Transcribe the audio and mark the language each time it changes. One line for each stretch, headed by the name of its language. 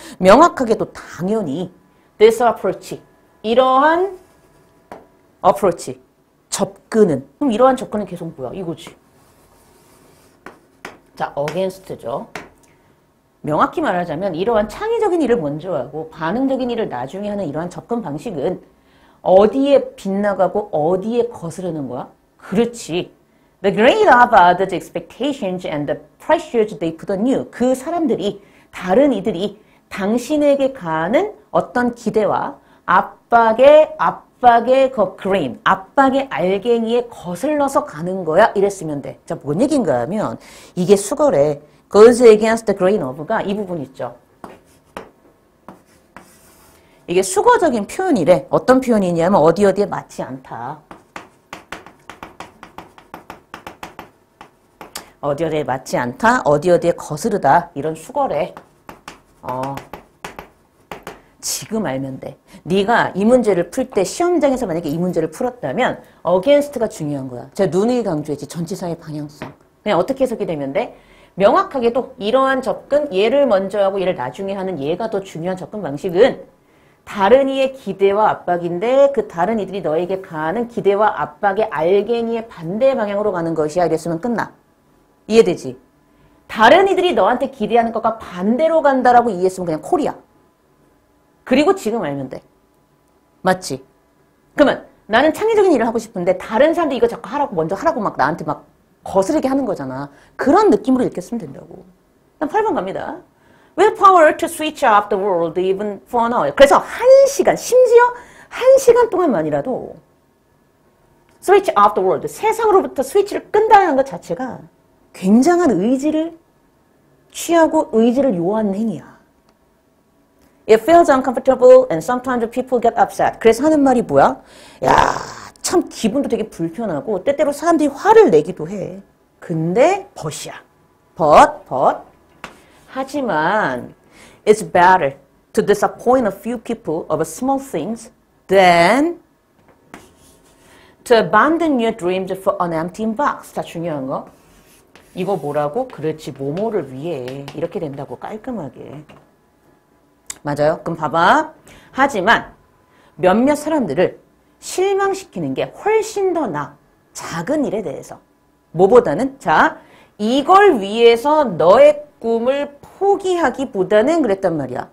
Korean: 명확하게도 당연히
English: this approach
Korean: 이러한 approach 접근은 그럼 이러한 접근은 계속 뭐야? 이거지. 자, against죠. 명확히 말하자면 이러한 창의적인 일을 먼저 하고 반응적인 일을 나중에 하는 이러한 접근 방식은 어디에 빗나가고 어디에 거스르는 거야? 그렇지.
English: The great of others' expectations and the pressures they put on you.
Korean: 그 사람들이, 다른 이들이 당신에게 가하는 어떤 기대와 압박의 그레인, 압박의 알갱이에 거슬러서 가는 거야. 이랬으면 돼. 자, 뭔 얘기인가 하면 이게 수거래.
English: goes against the grain of가
Korean: 이 부분 있죠. 이게 수거적인 표현이래. 어떤 표현이냐면 어디에 맞지 않다. 어디에 맞지 않다. 어디에 거스르다. 이런 수거래. 지금 알면 돼. 네가 이 문제를 풀 때 시험장에서 만약에 이 문제를 풀었다면 against가 중요한 거야. 제가 누누이 강조했지. 전치사의 방향성. 그냥 어떻게 해석이 되면 돼? 명확하게도 이러한 접근, 얘를 먼저 하고 얘를 나중에 하는 얘가 더 중요한 접근 방식은 다른 이의 기대와 압박인데 그 다른 이들이 너에게 가하는 기대와 압박의 알갱이의 반대 방향으로 가는 것이야. 이랬으면 끝나. 이해되지? 다른 이들이 너한테 기대하는 것과 반대로 간다라고 이해했으면 그냥 콜이야. 그리고 지금 알면 돼. 맞지? 그러면 나는 창의적인 일을 하고 싶은데 다른 사람들이 이거 자꾸 하라고 먼저 하라고 막 나한테 막 거스르게 하는 거잖아. 그런 느낌으로 읽겠으면 된다고. 그럼 8번 갑니다.
English: Willpower to switch off the world even for an hour.
Korean: 그래서 1시간, 심지어 1시간 동안만이라도
English: switch off the world.
Korean: 세상으로부터 스위치를 끈다는 것 자체가 굉장한 의지를 취하고 의지를 요하는 행위야.
English: It feels uncomfortable and sometimes people get upset.
Korean: 그래서 하는 말이 뭐야? 야, 참 기분도 되게 불편하고 때때로 사람들이 화를 내기도 해. 근데 but이야. but. 하지만
English: it's better to disappoint a few people of small things than to abandon your dreams for an empty box.
Korean: 자, 중요한 거. 이거 뭐라고? 그렇지, 뭐뭐를 위해. 이렇게 된다고, 깔끔하게. 맞아요? 그럼 봐봐. 하지만 몇몇 사람들을 실망시키는 게 훨씬 더 나아. 작은 일에 대해서. 뭐보다는? 자, 이걸 위해서 너의 꿈을 포기하기보다는 그랬단 말이야.